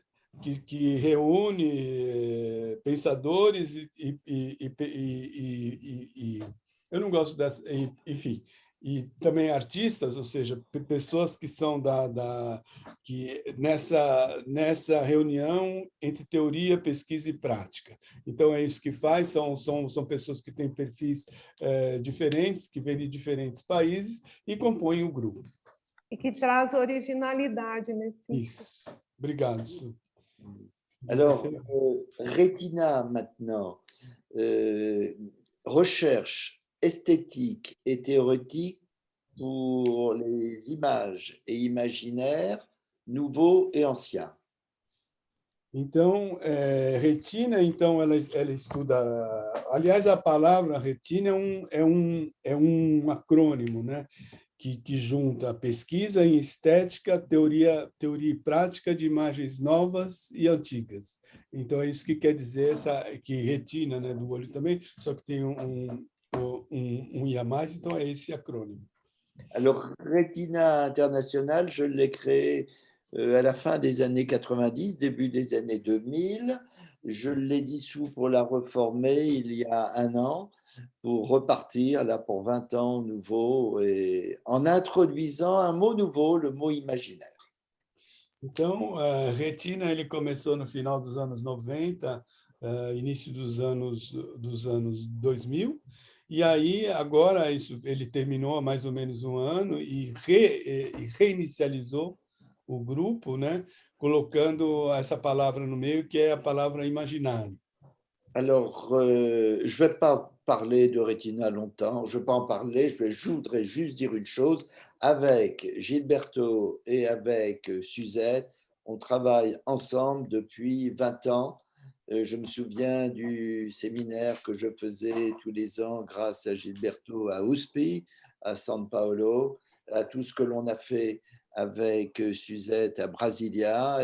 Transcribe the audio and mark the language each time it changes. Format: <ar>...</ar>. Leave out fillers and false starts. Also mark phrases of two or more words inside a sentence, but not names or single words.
<pt>Que reúne pensadores e eu não gosto dessa, enfim, e também artistas, ou seja, pessoas que são que nessa reunião entre teoria, pesquisa e prática. Então é isso que faz, são pessoas que têm perfis diferentes, que vêm de diferentes países e compõem o grupo. E que traz originalidade nesse sentido. Isso. Obrigado, Su.</pt> <fr>Alors, Retina maintenant, recherche esthétique et théorique pour les images et imaginaires nouveaux et anciens.</fr> <pt>Então, retina, então ela estuda. Aliás, a palavra retina é um acrônimo, né? Que junta pesquisa em estética, teoria e prática de imagens novas e antigas. Então, é isso que quer dizer que retina, né, do olho também, só que tem um I a mais, então é esse acrônimo.</pt> <fr>Alors, Retina International, je l'ai créé à la fin des années 90, début des années 2000. Je l'ai dissous pour la reformer il y a 1 an, pour repartir là pour 20 ans nouveau, et en introduisant un mot nouveau, le mot imaginaire.</fr> <pt>Então, Retina ele começou no final dos anos 90, início dos anos 2000, e aí agora ele terminou há mais ou menos 1 ano e reinicializou o grupo, né, colocando essa palavra no meio, que é a palavra imaginário.</pt> <fr>Alors, je ne vais pas parler de Retina longtemps, je ne vais pas en parler, je voudrais juste dire une chose. Avec Gilberto et avec Suzette, on travaille ensemble depuis 20 ans. Je me souviens du séminaire que je faisais tous les ans grâce à Gilberto à USP, à São Paulo, à tout ce que l'on a fait avec Suzette à Brasilia.</fr>